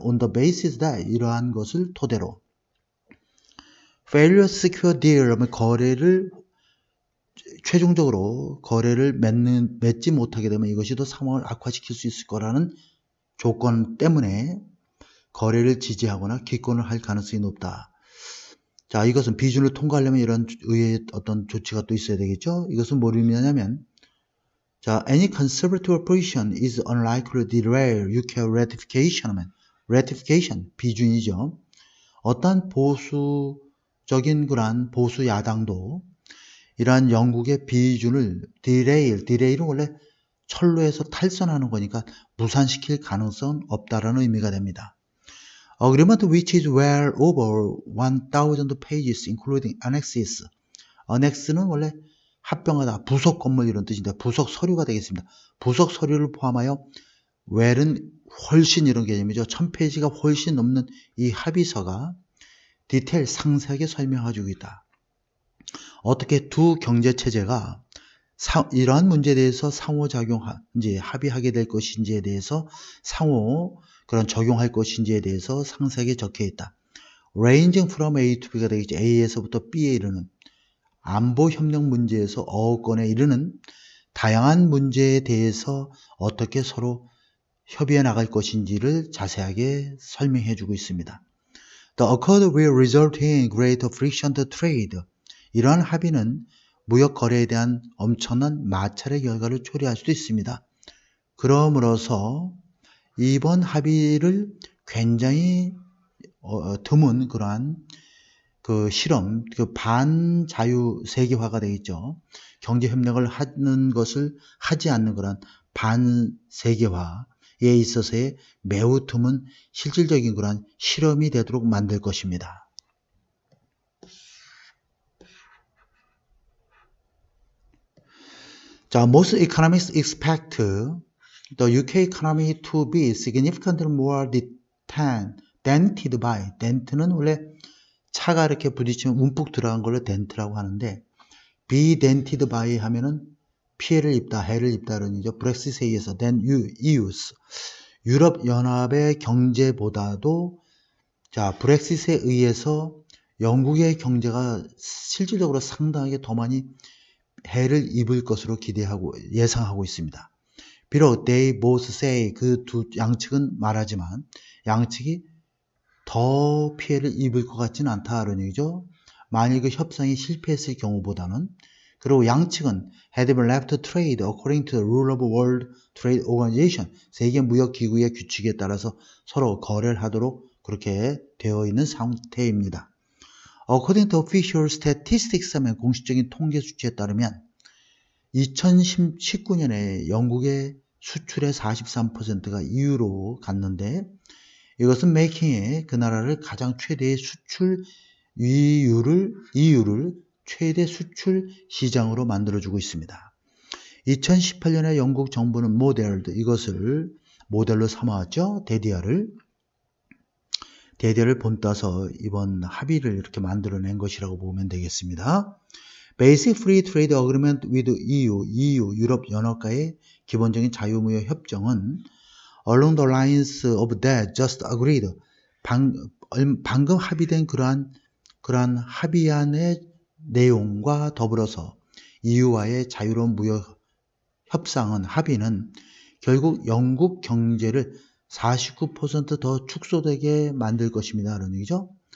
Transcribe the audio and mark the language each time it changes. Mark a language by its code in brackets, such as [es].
[en] On the basis that [ko] 이러한 것을 토대로 [en] failure to secure deal [ko] 하면 최종적으로 거래를 맺지 못하게 되면 이것이 더 상황을 악화시킬 수 있을 거라는 조건 때문에 거래를 지지하거나 기권을 할 가능성이 높다. 자, 이것은 비준을 통과하려면 이런 의회의 어떤 조치가 또 있어야 되겠죠. 이것은 뭘 의미하냐면, 자, [en] any conservative position is unlikely to derail UK ratification. [ko] ratification, 비준이죠. 어떠한 보수적인 그러한 보수 야당도 이러한 영국의 비준을 derail은 원래 철로에서 탈선하는 거니까 무산시킬 가능성은 없다라는 의미가 됩니다. [en] Agreement which is well over 1,000 pages including annexes. [ko] annex는 원래 합병하다, 부속 건물 이런 뜻인데 부속 서류가 되겠습니다. 부속 서류를 포함하여 well은 훨씬 이런 개념이죠. 1000페이지가 훨씬 넘는 이 합의서가 디테일 상세하게 설명해주고 있다. 어떻게 두 경제체제가 이러한 문제에 대해서 상호작용인지 합의하게 될 것인지에 대해서 그런 적용할 것인지에 대해서 상세하게 적혀 있다. [en] Ranging from A to B [ko] 가 되겠죠. A에서부터 B에 이르는 안보협력 문제에서 어건에 이르는 다양한 문제에 대해서 어떻게 서로 협의해 나갈 것인지를 자세하게 설명해 주고 있습니다. [en] The accord will result in greater friction to trade. [ko] 이러한 합의는 무역 거래에 대한 엄청난 마찰의 결과를 초래할 수도 있습니다. 그러므로서 이번 합의를 굉장히 드문 그러한 그 실험, 그 반자유 세계화가 되겠죠. 경제 협력을 하는 것을 하지 않는 그런 반세계화에 있어서의 매우 드문 실질적인 그런 실험이 되도록 만들 것입니다. [en] 자, most economists expect the UK economy to be significantly more dented by. [ko] dent는 원래 차가 이렇게 부딪히면 움푹 들어간 걸로 dent라고 하는데, [en] be dented by [ko] 하면은 피해를 입다, 해를 입다는 이죠. 브렉시트에 의해서 [en] than EU's. [ko] 유럽 연합의 경제보다도 자, 브렉시트에 의해서 영국의 경제가 실질적으로 상당하게 더 많이 해를 입을 것으로 예상하고 있습니다. 비록 [en] they both say [ko] 그 두 양측은 말하지만 양측이 더 피해를 입을 것 같지는 않다는 얘기죠. 만일 그 협상이 실패했을 경우보다는. 그리고 양측은 [en] had been left to trade according to the rule of World Trade Organization. [ko] 세계 무역 기구의 규칙에 따라서 서로 거래를 하도록 그렇게 되어 있는 상태입니다. [en] According to official statistics [ko] 하면 공식적인 통계 수치에 따르면 2019년에 영국의 수출의 43%가 EU로 갔는데 이것은 메이킹에 그 나라를 가장 최대의 수출 EU를 최대 수출 시장으로 만들어주고 있습니다. 2018년에 영국 정부는 이것을 모델로 삼아왔죠. 데디아를 본따서 이번 합의를 이렇게 만들어낸 것이라고 보면 되겠습니다. [en] Basic Free Trade Agreement with EU, [ko] 유럽 연합과의 기본적인 자유무역 협정은 [en] along the lines of that just agreed. [ko] 방금 합의된 그러한 합의안의 내용과 더불어서 EU와의 자유로운 무역 합의는 결국 영국 경제를 49% 더 축소되게 만들 것입니다. 라는 얘기죠.